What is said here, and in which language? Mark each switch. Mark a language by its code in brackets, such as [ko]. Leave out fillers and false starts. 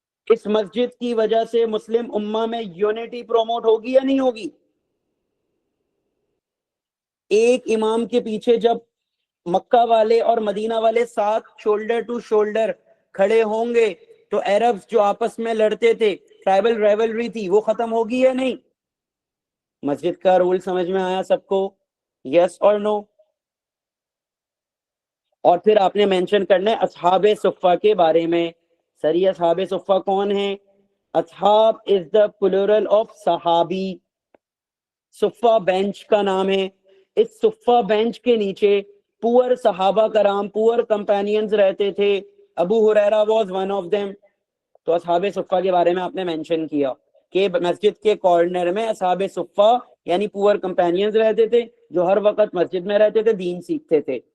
[ur] اس مسجد کی وجہ سے مسلم امہ میں یونٹی پروموٹ ہوگی یا نہیں ہوگی؟ ایک امام کے پیچھے جب مکہ والے اور مدینہ والے ساتھ شولڈر ٹو شولڈر کھڑے ہوں گے تو عربز جو آپس میں لڑتے تھے, ٹرائبل ریولری تھی, وہ ختم ہوگی یا نہیں؟ مسجد کا رول سمجھ میں آیا سب کو؟ یس اور نو؟ اور پھر آپ نے مینشن کرنا ہے اصحاب صفہ کے بارے میں. سر یہ اصحاب صفہ کون ہیں؟ [en] اصحاب is the plural of صحابی. [ur] صفہ بینچ کا نام ہے. اس صفہ بینچ کے نیچے پور صحابہ کرام, پور کمپینینز رہتے تھے. [en] Abu Hurairah was one of them. [ur] تو اصحاب صفہ کے بارے میں آپ نے مینشن کیا کہ مسجد کے کارنر میں اصحاب صفہ یعنی پور کمپینینز رہتے تھے جو ہر وقت مسجد میں رہتے تھے, دین سیکھتے تھے.